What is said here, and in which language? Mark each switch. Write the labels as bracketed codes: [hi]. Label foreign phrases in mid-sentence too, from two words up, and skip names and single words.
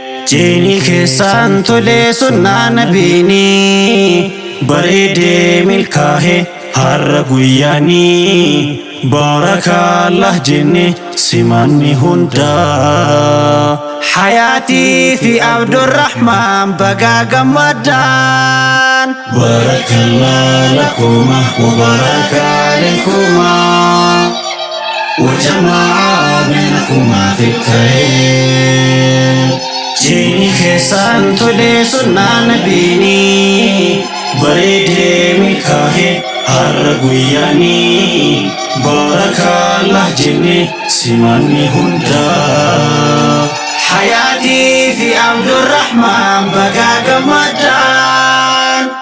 [om] Jiini keessaan tole sunnaa nabiini, bareedee milkaa'e har'a guyyaani. Baarakallah jenne simanni hunda, Hayaatii fi Abdurrahmaan bagaa gammaddaan. [ar] بارك الله لكما وبارك عليكما وجمع بينكما في الخير. [om] Jiini keessaan tole sunnaa nabiini, bareedee milkaa'e har'a guyyaani. Baarakallah jenne simanni hunda, Hayaatii fi Abdurrahmaan bagaa gammaddaan.